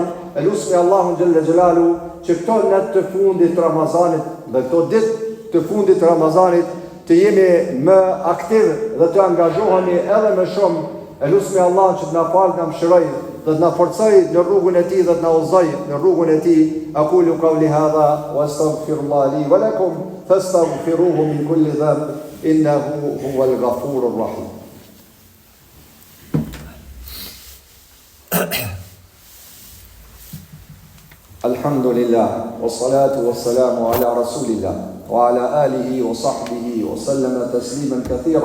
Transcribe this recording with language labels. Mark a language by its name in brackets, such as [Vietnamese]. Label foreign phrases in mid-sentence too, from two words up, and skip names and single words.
[Albanian] Elusmi Allahu [Arabic] جل جلاله [Albanian] që këto natë të fundit të Ramazanit dhe këto ditë të fundit të Ramazanit të jemi më aktiv dhe të angazhohemi edhe më shumë. Elusmi Allah që të na falë, të na mëshiroj, dhe të na forcoj në rrugën e tij dhe të na udhëzoj në rrugën e tij. [Arabic] أقول قولي هذا وأستغفر الله لي ولكم فاستغفروه من كل ذنب إنه هو الغفور الرحيم. الحمد لله والصلاة والسلام على رسول الله وعلى آله وصحبه وسلم تسليما كثيرا.